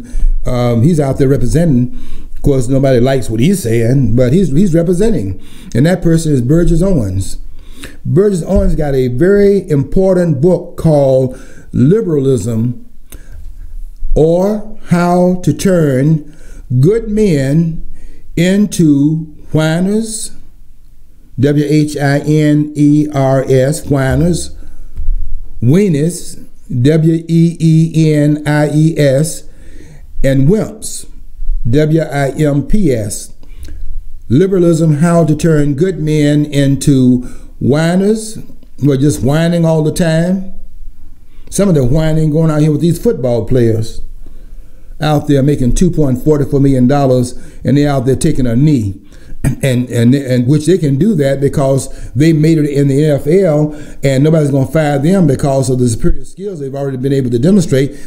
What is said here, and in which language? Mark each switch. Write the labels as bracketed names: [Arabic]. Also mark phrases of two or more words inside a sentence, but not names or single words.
[English] He's out there representing. Of course, nobody likes what he's saying, but he's representing. And that person is Burgess Owens. Burgess Owens got a very important book called Liberalism, or How to Turn Good Men into Whiners, W-H-I-N-E-R-S, Whiners, Weenies, W-E-E-N-I-E-S, and Wimps, W-I-M-P-S. Liberalism, How to Turn Good Men into Whiners, who are just whining all the time. Some of the whining going out here with these football players out there making $2.44 million, and they're out there taking a knee, and which they can do that because they made it in the NFL, and nobody's going to fire them because of the superior skills they've already been able to demonstrate.